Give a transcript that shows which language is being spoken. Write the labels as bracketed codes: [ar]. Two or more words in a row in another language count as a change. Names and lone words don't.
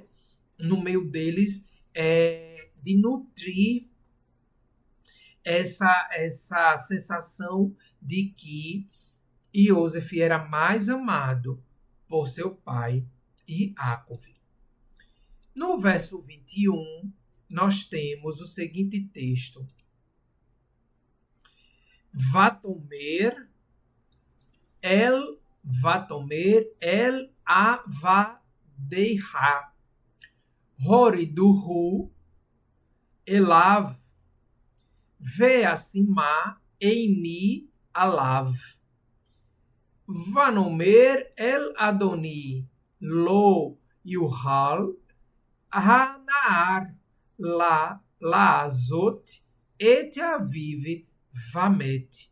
[pt] No meio deles, de nutrir essa sensação de que Joseph era mais amado por seu pai Jacob. No verso 21, nós temos o seguinte texto: [he] ותאמר אל עבדיך הורדהו אליו ואשימה עיני עליו ונאמר אל אדני לא יוכל הנער לעזב את אביו ומת.